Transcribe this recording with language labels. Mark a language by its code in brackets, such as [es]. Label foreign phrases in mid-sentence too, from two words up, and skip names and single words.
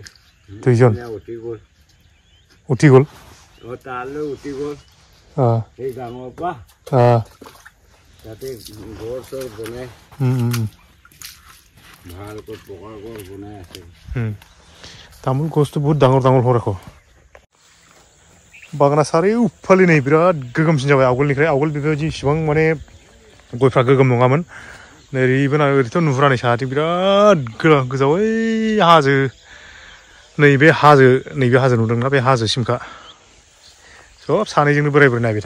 [as] দুইজন উঠি গ'ল তালৈ উঠি গ'ল সেই ডাঙৰ পৰা তাতে ঘৰ চৰ বনাই ভালকৈ পকা ঘৰ বনাই আছে তামোল গছটো বহুত ডাঙৰ ডাঙৰ হৈ ৰাখো [brx] बागाना सारिउफाले नै बिराद गोगोमसिन जाबाय आवगोलनिफ्राय आवगोल बेबायदि इसिबां माने गयफ्रा गोगोम नङामोन ओरैबो ओरैथ' नुहुरा नै साहाथिं बिराद गोजौ ओइ हाजो नैबे हाजो नुदोंना बे हाजोसिमखा सब सानैजोंनो बोराय बोराय नायबाय थायो